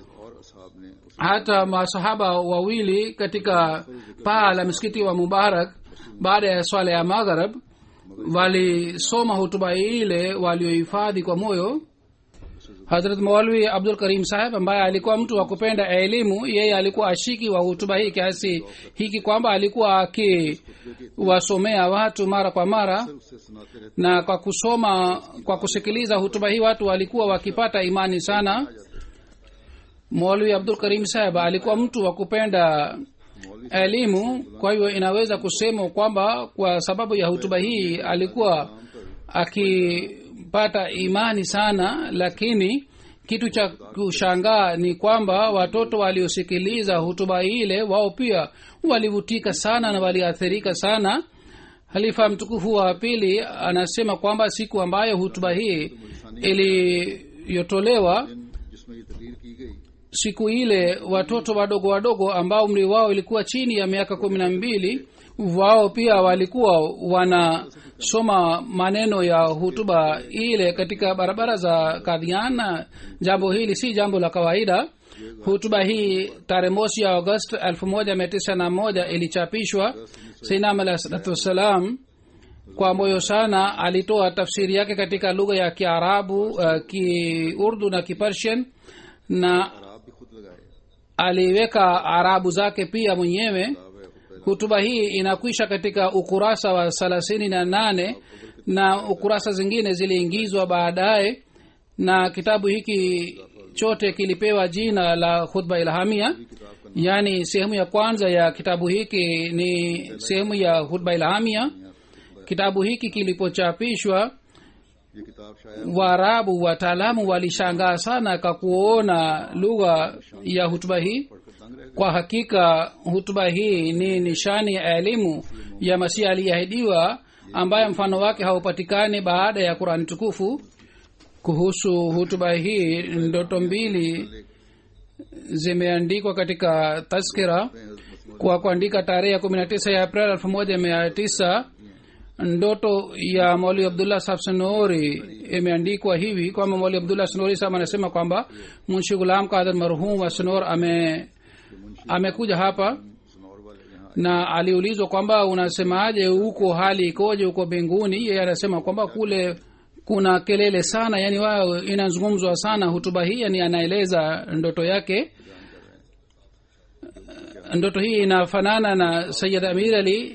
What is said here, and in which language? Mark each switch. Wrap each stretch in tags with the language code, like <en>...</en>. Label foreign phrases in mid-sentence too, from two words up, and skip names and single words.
<sw>Hata masahaba wawili katika paa la msikiti wa Mubarak baada ya swala ya magharib walisoma hutuba ile waliohifadhi kwa moyo. Hazrat Maulvi Abdul Karim Saheb ambaye alikuwa mtu wa kupenda elimu, yeye alikuwa ashiki wa hutuba hii kiasi hiki kwamba alikuwa akiwasomea watu mara kwa mara,</sw> <ur>اس سے سناتے رہتے</ur> <sw>na kwa kusoma, kwa kusikiliza hutuba hii watu walikuwa wakipata imani sana. Maulvi Abdul Karim Saheb alikuwa mtu wa kupenda elimu, kwa hivyo inaweza kusema kwamba kwa sababu ya hutuba hii alikuwa akipata imani sana. Lakini kitu cha kushangaa ni kwamba watoto waliosikiliza hutuba ile wao pia walivutika sana na waliathirika sana. Halifa mtukufu wa pili anasema kwamba siku ambayo hutuba hii iliyotolewa,</sw> <ur>جس میں یہ تقریر کی گئی</ur> <sw>siku ile watoto wadogo wadogo ambao umri wao ilikuwa chini ya miaka 12 wao pia walikuwa wanasoma maneno ya hutuba ile katika barabara za Kadhian. Jambo hili si jambo la kawaida. Hutuba hii tarehe mosi ya Agosti 1901 ilichapishwa. Sayyidina</sw> <ar>عليه الصلاة والسلام</ar> <sw>kwa moyo sana alitoa tafsiri yake katika lugha ya Kiarabu, Kiurdu na Kipersian, na</sw> <ur>آپ بھی خود لگائے</ur> <sw>aliweka arabu zake pia mwenyewe. Hutuba hii inakwisha katika ukurasa wa 38 na ukurasa zingine ziliingizwa baadaye, na kitabu hiki chote kilipewa jina la khutba ilhamia. Yani sehemu ya kwanza ya kitabu hiki ni sehemu ya khutba ilhamia. Kitabu hiki kilipochapishwa,</sw> <ur>یہ کتاب شاید</ur> <sw>Waarabu wataalamu walishangaa sana kwa kuona lugha ya hutuba hii.</sw> <ur>پڑھ کر تنگ رہ</ur> <sw>Kwa hakika hutuba hii ni nishani ya elimu ya Masihi aliyeahidiwa ambaye mfano wake haupatikani baada ya Qur'ani tukufu. Kuhusu hutuba hii, ndoto mbili zimeandikwa katika tazkira. Kwa kuandika tarehe 19 ya Aprili 1900, ndoto ya Maulvi Abdullah Sahab Sanori imeandikwa hivi kwamba Maulvi Abdullah Sanori Sahab anasema kwamba Munshi Ghulam Qadir marhum wa Sanor amekuja hapa,</sw> <ur>سنور والے یہاں</ur> <sw>na aliulizwa kwamba unasemaje huko, hali ikoje huko mbinguni. Yeye anasema kwamba kule kuna kelele sana, yani wao inazungumzwa sana hutuba hii, yani anaeleza ndoto yake. Ndoto hii inafanana na Sayyid Amir Ali.</sw>